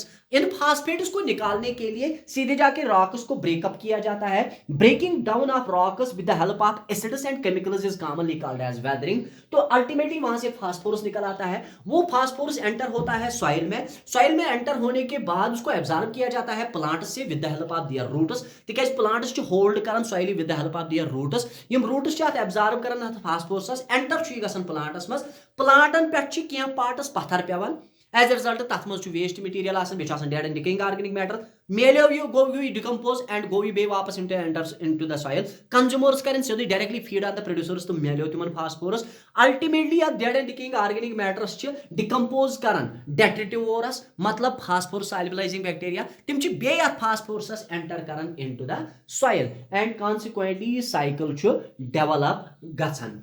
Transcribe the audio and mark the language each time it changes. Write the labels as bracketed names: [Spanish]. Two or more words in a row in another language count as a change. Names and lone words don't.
[Hindi] इन फास्फेट्स को निकालने के लिए सीधे जाके रॉक्स को ब्रेकअप किया जाता है। [English] breaking down of rocks with the help of acids and chemicals is commonly called as weathering. [Hindi] तो अल्टीमेटली वहां से फास्फोरस निकल आता है। वो फास्फोरस एंटर होता है सॉइल में। सॉइल में एंटर होने के बाद उसको एब्जॉर्ब किया जाता है प्लांट्स से [English] with the help of their roots. [Kashmiri] तिकाज प्लांट्स छु होल्ड करन [English] soil with the help of their roots. [Kashmiri] यम रूट्स छु अत एब्जॉर्ब करन अत फास्फोरस एंटर छु गसन प्लांट्स मस। प्लांटन पे क्या पार्टस पत्थर पेवान [English] as a result [Kashmiri] तथ मज [English] waste material dead and decaying organic matter [Kashmiri] मेलो यू गो यू डिकम्पोज एंड गो यू बे वापस [English] into the soil. [Kashmiri] कंज्यूमर्स करें सीधे [English] directly feed on the producers [Kashmiri] तो मेलो तिमन फास्फोरस। अल्टीमेटली या [English] dead and decaying organic matters [Kashmiri] डिकम्पोज करन डेट्रिटिवोरस मतलब [English] phosphorus solubilizing bacteria [Kashmiri] तिम बे फास्फोरस [English] enter karan into the soil and consequently cycle [Kashmiri] डेवलप गसन।